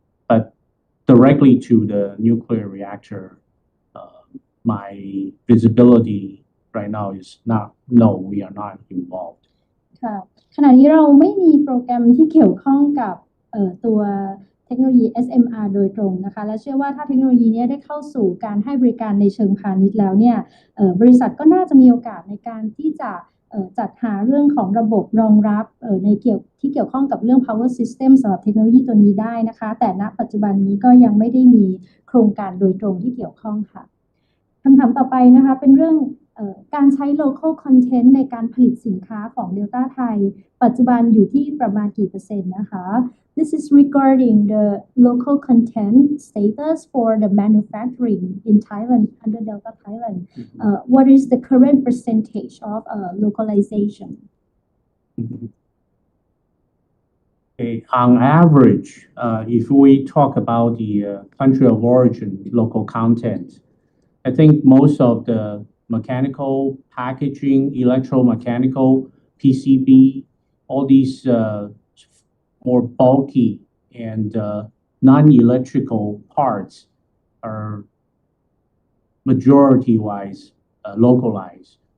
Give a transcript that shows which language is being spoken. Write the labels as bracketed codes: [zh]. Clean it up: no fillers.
[en] But directly to the nuclear reactor, my visibility right now is no, we are not involved. [th] ค่ะขณะนี้เราไม่มีโปรแกรมที่เกี่ยวข้องกับตัวเทคโนโลยี SMR โดยตรงนะคะและเชื่อว่าถ้าเทคโนโลยีนี้ได้เข้าสู่การให้บริการในเชิงพาณิชย์แล้วเนี่ยบริษัทก็น่าจะมีโอกาสในการที่จะจัดหาเรื่องของระบบรองรับ ที่เกี่ยวข้องกับเรื่อง power system สำหรับเทคโนโลยีตัวนี้ได้นะคะแต่ณปัจจุบันนี้ก็ยังไม่ได้มีโครงการโดยตรงที่เกี่ยวข้องค่ะคำถามต่อไปนะคะเป็นเรื่องการใช้ local content ในการผลิตสินค้าของ Delta ไทยปัจจุบันอยู่ที่ประมาณกี่เปอร์เซ็นต์นะคะ [en] This is regarding the local content status for the manufacturing in Thailand under Delta Thailand. What is the current percentage of localization? Okay, on average, if we talk about the country of origin local content, I think most of the mechanical packaging, electromechanical, PCB, all these more bulky and non-electrical parts are majority-wise localized.